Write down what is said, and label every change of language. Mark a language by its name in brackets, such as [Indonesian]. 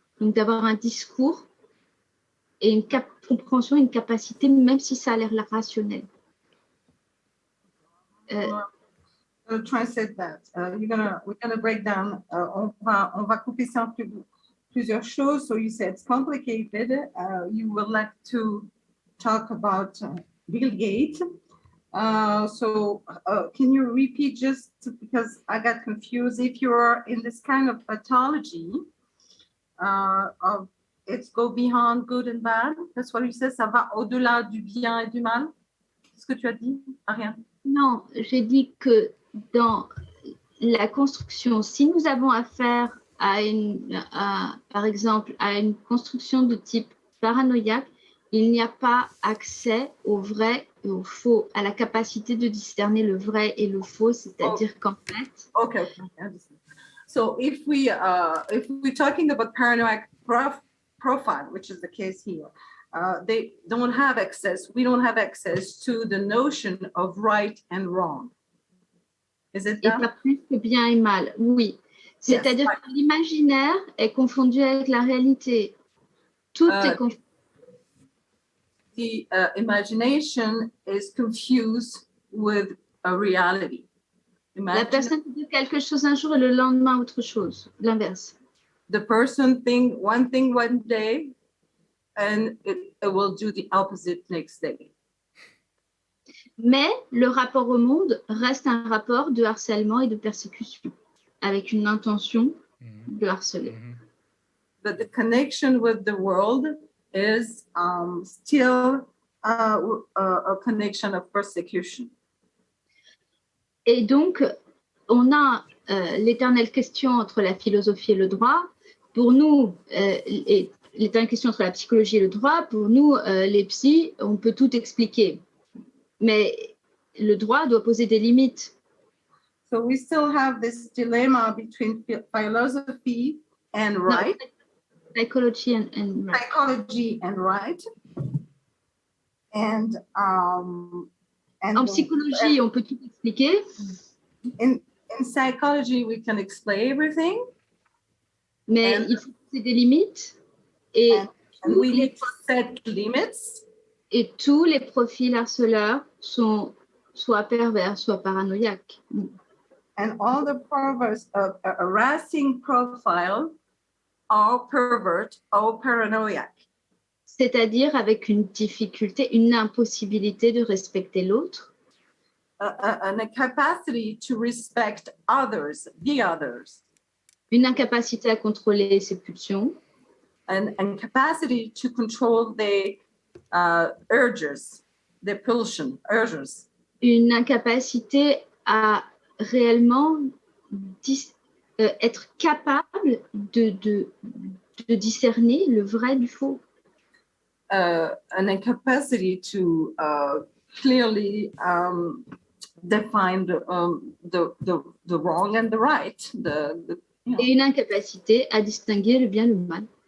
[French] Donc d'avoir un discours et une compréhension, une capacité, même si ça a l'air rationnel. [English] Translate that. We're gonna break down. [French] On va couper ça en plusieurs choses. [English] So you said it's complicated. You would like to talk about Bill Gates. So can you repeat, just because I got confused, if you're in this kind of pathology of it's go beyond good and bad, that's what you said, [French] ça va au-delà du bien et du mal? Qu'est-ce que tu as dit, Ariane? Non, j'ai dit que dans la construction, si nous avons affaire par exemple, à une construction de type paranoïaque, il n'y a pas accès au vrai et au faux, à la capacité de discerner le vrai et le faux, c'est-à-dire qu'en fait... [English] Okay. So if we're talking about paranoid profile, which is the case here, they don't have access, we don't have access to the notion of right and wrong. Is it that? [French] Et pas plus que bien et mal, oui. C'est-à-dire que l'imaginaire est confondu avec la réalité. Tout est confondu. [English] The imagination is confused with a reality. [French] La personne dit quelque chose un jour et le lendemain autre chose, l'inverse. [English] The person think one thing one day and it will do the opposite next day. [French] Mais le rapport au monde reste un rapport de harcèlement et de persécution, avec une intention de harceler. [English] But the connection with the world is still a connection of persecution. [French] Et donc, on a l'éternelle question entre la philosophie et le droit. Pour nous, l'éternelle question entre la psychologie et le droit, pour nous, les psys, on peut tout expliquer. Mais le droit doit poser des limites. [English] So we still have this dilemma between philosophy and right. No, psychology and right. Psychology and right. And [French] en psychologie, on peut tout expliquer. [English] In psychology, we can explain everything. [French] Mais il faut poser des limites. Et [English] we need to set limits. [French] Et tous les profils harceleurs sont soit pervers, soit paranoïaques. [English] And all the perverse harassing profile are pervert or paranoiac. [French] C'est-à-dire avec une difficulté, une impossibilité de respecter l'autre. [English] An incapacity to respect others, the others. [French] Une incapacité à contrôler ses pulsions. [English] An incapacity to control the urges, the pulsion, urges. [French] Une incapacité à réellement être capable de discerner le vrai du faux. [English] An incapacity to clearly define the wrong and the right. [French] Et une incapacité à distinguer le bien et le mal.